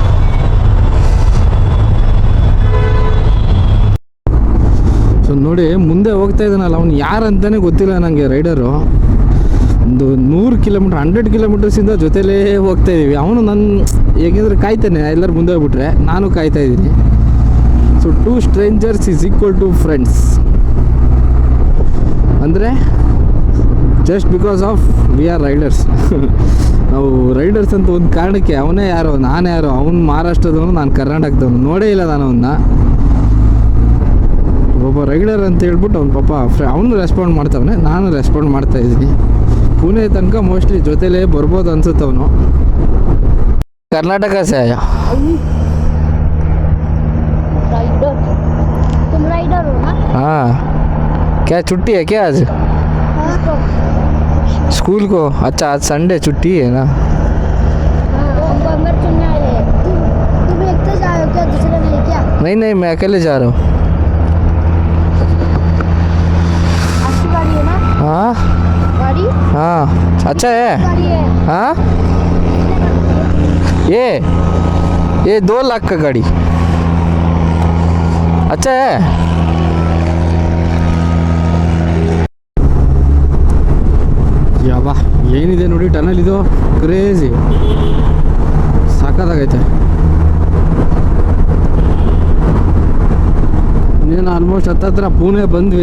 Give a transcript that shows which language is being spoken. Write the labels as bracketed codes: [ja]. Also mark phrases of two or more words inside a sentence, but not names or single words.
[kn] ಸೊ ನೋಡಿ ಮುಂದೆ ಹೋಗ್ತಾ ಇದ್ದಾನಲ್ಲ, ಅವ್ನು ಯಾರಂತಾನೆ ಗೊತ್ತಿಲ್ಲ ನನಗೆ. ರೈಡರು ಒಂದು 100 ಕಿಲೋಮೀಟ್ರ್ 100 ಕಿಲೋಮೀಟರ್ಸಿಂದ ಜೊತೆಲೇ ಹೋಗ್ತಾ ಇದ್ದೀವಿ. ಅವನು ನನ್ನ ಹೇಗೆಂದ್ರೆ ಕಾಯ್ತಾನೆ, ಎಲ್ಲರೂ ಮುಂದೆ ಹೋಗ್ಬಿಟ್ರೆ ನಾನು ಕಾಯ್ತಾ ಇದ್ದೀನಿ. [en] ಸೊ 2 strangers is equal to friends ಅಂದರೆ just because of we are riders. [kn] ನಾವು ರೈಡರ್ಸ್ ಅಂತ ಒಂದು ಕಾರಣಕ್ಕೆ ಅವನೇ ಯಾರೋ ನಾನು ಯಾರೋ, ಅವನು ಮಹಾರಾಷ್ಟ್ರದವನು ನಾನು ಕರ್ನಾಟಕದವನು, ನೋಡೇ ಇಲ್ಲ ನಾನು ಅವನ್ನ. ಒಬ್ಬ ರೈಡರ್ ಅಂತ ಹೇಳ್ಬಿಟ್ಟು ಅವ್ನು ಪಾಪ ಅವನು ರೆಸ್ಪಾಂಡ್ ಮಾಡ್ತಾವನೆ, ನಾನು ರೆಸ್ಪಾಂಡ್ ಮಾಡ್ತಾಯಿದ್ದೀನಿ. ಪುಣೆ ತನಕ ಮೋಸ್ಟ್ಲಿ ಜೊತೆಲೇ ಬರ್ಬೋದು ಅನ್ಸುತ್ತೆ ಅವನು. [hi] कर्नाटक से आया. हाँ क्या छुट्टी है क्या आज स्कूल को? अच्छा आज संडे छुट्टी है ना. नहीं नहीं मैं अकेले जा रहा हूँ. हाँ हाँ अच्छा है. हाँ ये ये 2 लाख का गाड़ी अच्छा है। [kn] ಯಾವಾ ಏನಿದೆ ನೋಡಿ ಟನಲ್ ಇದು ಕ್ರೇಜಿ ಸಾಕಾಗೈತೆ. ಇನ್ನೇನು ಆಲ್ಮೋಸ್ಟ್ ಹತ್ತತ್ರ ಪುಣೆ ಬಂದ್ವಿ.